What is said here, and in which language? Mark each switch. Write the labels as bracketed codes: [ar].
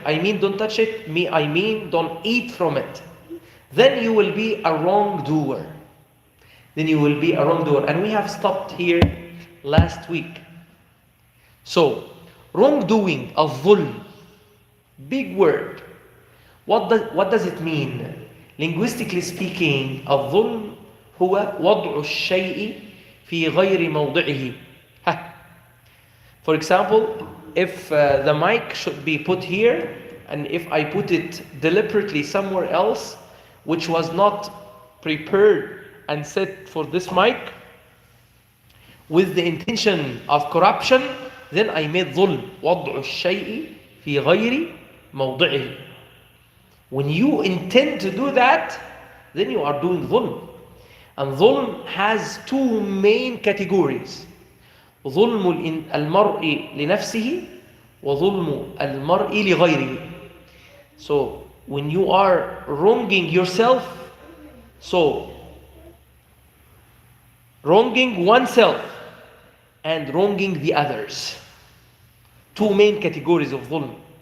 [en] I mean, don't touch it. I mean, don't eat from it. Then you will be a wrongdoer. Then you will be a wrongdoer. And we have stopped here last week. So, wrongdoing, الظلم, big word. What does it mean? Linguistically speaking, [ar] الظلم هو وضع الشيء في غير موضعه. [en] For example, if the mic should be put here, and if I put it deliberately somewhere else, which was not prepared and set for this mic, with the intention of corruption, then I made ظلم. [ar] وضع الشيء في غير موضعه. [en] When you intend to do that, then you are doing ظلم. And ظلم has two main categories. [ar] ظلم المرء لنفسه وظلم المرء لغيره. [en] So when you are wronging yourself, so wronging oneself and wronging the others. Two main categories of ظلم.